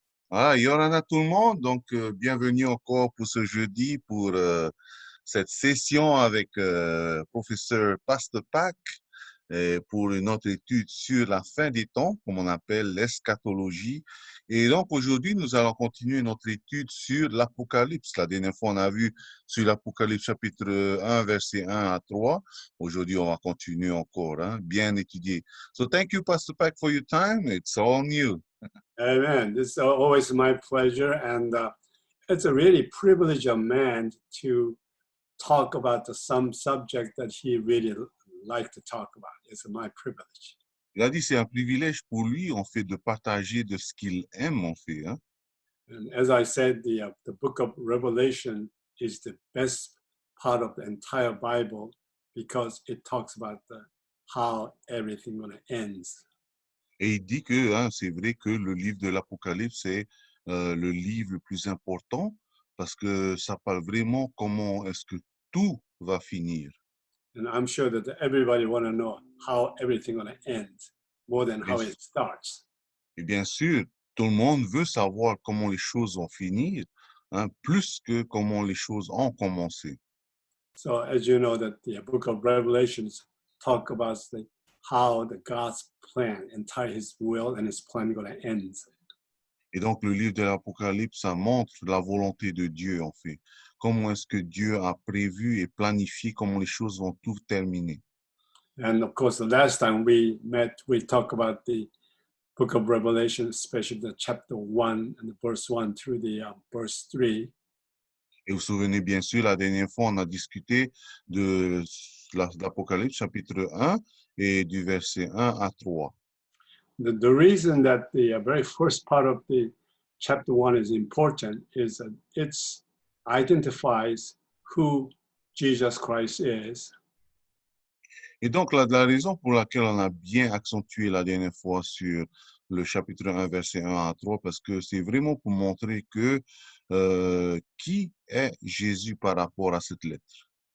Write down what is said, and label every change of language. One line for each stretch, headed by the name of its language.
French: Ah, Yorana tout le monde, donc bienvenue encore pour ce jeudi, pour cette session avec professeur Pastepak pour une autre étude sur la fin des temps, comme on appelle l'eschatologie. Et donc aujourd'hui, nous allons continuer notre étude sur l'Apocalypse. La dernière fois, on a vu sur l'Apocalypse chapitre 1, verset 1 à 3. Aujourd'hui, on va continuer encore, hein, bien étudier.
English: So thank you, Pastor Pack, for your time. It's all new. Amen. It's always my pleasure, and it's a really privilege of man to talk about some subject that he really like to talk about. It's my privilege.
French: Il a dit c'est un privilège pour lui, en fait, de partager de ce qu'il aime, en fait. Hein?
English: And as I said, the book of Revelation is the best part of the entire Bible because it talks about how everything gonna ends.
French: Et il dit que hein, c'est vrai que le livre de l'Apocalypse est le livre le plus important parce que ça parle vraiment comment est-ce que tout va finir.
English: And I'm sure that everybody want to know how everything gonna end more than
French: Bien
English: how
French: sûr.
English: it starts.
French: Et bien sûr, tout le monde veut savoir comment les choses vont finir, hein, plus que comment les choses ont commencé.
English: So as you know that the book of Revelations talk about how the God's plan, entire his will and his plan going to end.
French: Et donc, le livre de l'Apocalypse, ça montre la volonté de Dieu, en fait. Comment est-ce que Dieu a prévu et planifié comment les choses vont tout terminer.
English: And of course, the last time we met, we talked about the book of Revelation, especially the chapter 1 and the verse 1 through the verse 3.
French: Et vous vous souvenez, bien sûr, la dernière fois, on a discuté de l'Apocalypse, chapitre 1, et du verset 1 à 3.
English: The reason that the very first part of the chapter 1 is important is that it identifies who Jesus Christ is.
French: Et donc, la raison pour laquelle on a bien accentué la dernière fois sur le chapitre 1, verset 1 à 3, parce que c'est vraiment pour montrer que qui est Jésus par rapport à cette lettre.